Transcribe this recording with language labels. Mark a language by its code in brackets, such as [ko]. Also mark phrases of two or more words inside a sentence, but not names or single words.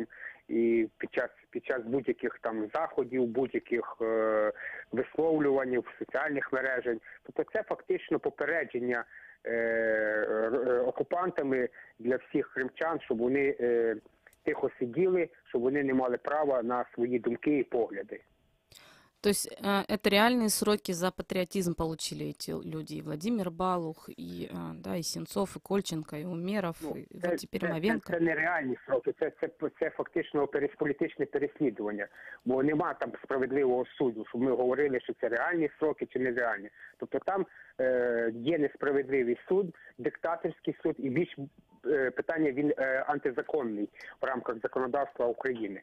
[uk] І під час будь-яких там заходів, будь-яких висловлювань в соціальних мережах. Тобто це фактично попередження окупантами для всіх кримчан, щоб вони тихо сиділи, щоб вони не мали права на свої думки і погляди. [ru] То есть это реальные сроки за патриотизм получили эти люди, и Владимир Балух, и, да, и Сенцов, и Кольченко, и Умеров, и вот теперь Мовенко. [uk] Це нереальні сроки, це фактично політичне переслідування, бо нема там справедливого суду, щоб ми говорили, що це реальні сроки чи нереальні. Тобто там є несправедливий суд, диктаторський суд, і більш питання він антизаконний в рамках законодавства України.